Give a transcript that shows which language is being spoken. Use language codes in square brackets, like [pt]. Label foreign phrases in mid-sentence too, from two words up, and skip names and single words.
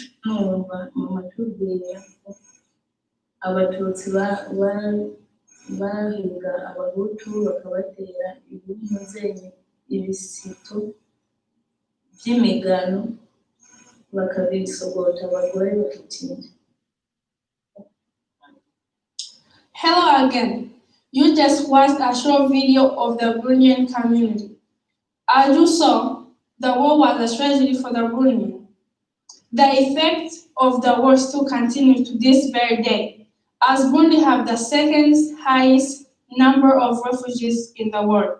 [rn] mu matubwire abatutsi bahiga abahutu bakabatera ibisito by'imigano bakabisogota abagore bakitinda. [en] Hello again. You just watched a short video of the Burundian community. As you saw, the war was a tragedy for the Burundian. The effects of the war still continue to this very day, as Burundi have the second highest number of refugees in the world.